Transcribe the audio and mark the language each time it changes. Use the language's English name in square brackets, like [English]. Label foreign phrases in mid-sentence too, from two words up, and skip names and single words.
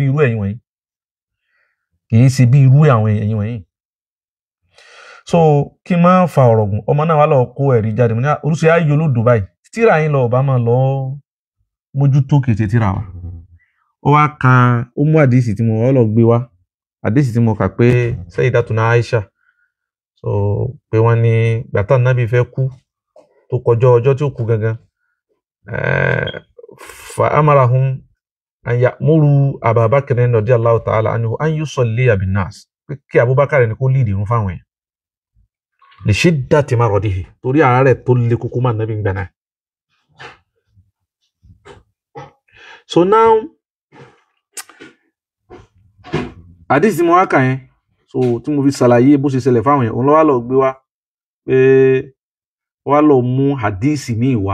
[Yoruba] irú ẹ̀yin wọ̀nyí kì í ṣe bí irú àwọn ẹ̀yin wọ̀nyí so kí n máa fa ọ̀rọ̀ gùn ọmọ náà wà lọ kó ẹ̀rí jáde mo ní orúṣe ayé olódo báyìí tíra yín lọ ọba máa lọ mójútó kété tíra wa ó wá ka ó mú àdìsí tí mo wá lọ gbé wá àdìsí tí mo kà pé Sayyidatuna Aisha so pé wọ́n ní gbàtà Nábì fẹ́ kú tó kọjọ́ ọjọ́ tí ó kú gangan [Arabic] فأمرهم أن يأمر أبو بكر رضي الله تعالى عنه أن يصلي بالناس [Yoruba] pé kí Abubakar ní kó lead ìrun fáwọn yẹn [Arabic] لشدة مرضه [Yoruba] torí àárẹ̀ tó le koko máa Nábì gbà náà so now àdìsí mo wá kà yẹn so tí mo fi ṣàlàyé bó ṣe ṣẹlẹ̀ fáwọn yẹn òun ló wá lọ gbé wá pé wá lọ mú àdìsí ní ìwá